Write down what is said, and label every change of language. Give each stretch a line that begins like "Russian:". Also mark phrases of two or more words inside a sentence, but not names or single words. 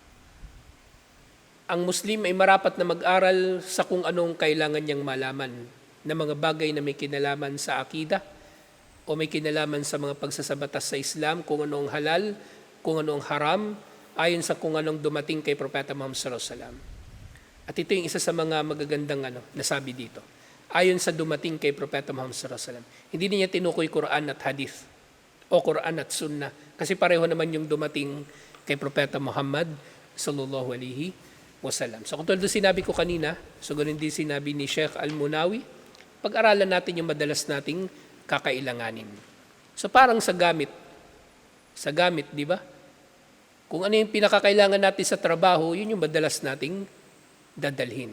Filipino: ang Muslim ay marapat na mag-aral sa kung anong kailangan niyang malaman na mga bagay na may kinalaman sa akida o may kinalaman sa mga pagsasabatas sa Islam, kung ano ang halal, kung ano ang haram, ayon sa kung anong dumating kay Propeta Muhammad
Arabic: صلى الله عليه وسلم.
Filipino: At ito yung isa sa mga magagandang nasabi dito. Ayon sa dumating kay Propeta Muhammad
Arabic: صلى الله عليه وسلم.
Filipino: Hindi niya tinukoy Quran at Hadith o Quran at Sunnah kasi pareho naman yung dumating kay Propeta Muhammad
Arabic: صلى الله عليه وسلم.
Filipino: So kung tulad sinabi ko kanina, so ganun din sinabi ni Sheikh Al-Munawi, pag-aralan natin yung madalas nating kakailanganin. So parang sa gamit, di ba? Kung ano yung pinakakailangan natin sa trabaho, yun yung madalas nating dadalhin.